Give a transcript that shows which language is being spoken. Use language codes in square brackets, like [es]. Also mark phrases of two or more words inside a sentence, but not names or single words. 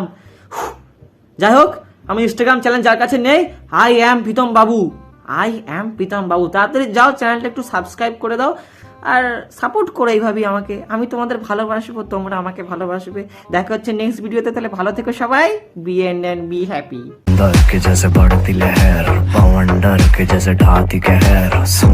[bn] যাই হোক, আমি [en] Instagram channel [bn] যার কাছে নেই, [en] I am [bn] প্রীতম বাবু, [en] I am [bn] প্রীতম বাবু, তাড়াতাড়ি যাও চ্যানেলটা একটু সাবস্ক্রাইব করে দাও আর সাপোর্ট করো এইভাবেই আমাকে। আমি তোমাদের ভালোবাসবো, তোমরা আমাকে ভালোবাসবে। দেখা হচ্ছে [en] next video-te, [bn] তাহলে ভালো থেকো সবাই, [en] be and be happy. [hi] के जैसे बढ़ती लहर, पवन डर के जैसे ढाती कहर, सुन